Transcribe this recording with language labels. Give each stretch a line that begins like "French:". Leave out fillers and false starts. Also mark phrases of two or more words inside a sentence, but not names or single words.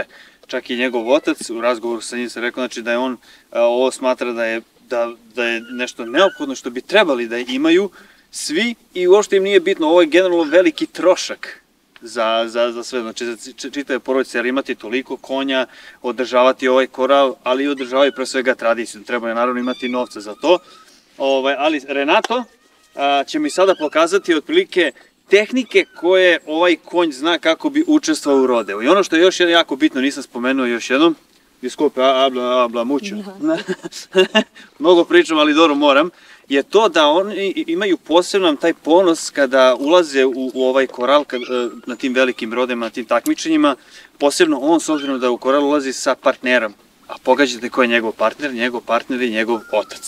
Serbian: Čak i njegov otac u razgovoru sa njim se rekao znači, da je on ovo smatra da je nešto neophodno što bi trebali da imaju svi i uopšte im nije bitno, ovo je generalno veliki trošak za sve, znači za čitave porodice, jer imati toliko konja, održavati ovaj koral, ali i održavaju pre svega tradiciju, treba je naravno imati novca za to, ali Renato će mi sada pokazati otprilike tehnike koje ovaj konj zna kako bi učestvovao u rodeu. I ono što je još jako bitno, nisam spomenuo još jednom,
Spanish: disculpe, habla mucho,
Serbian: mnogo pričam, ali dobro moram, je to da oni imaju poseban taj ponos kada ulaze u ovaj koral na tim velikim rodima, na tim takmičenjima, posebno on s obzirom da u koral ulazi sa partnerom, a pogađate ko je njegov partner je njegov otac.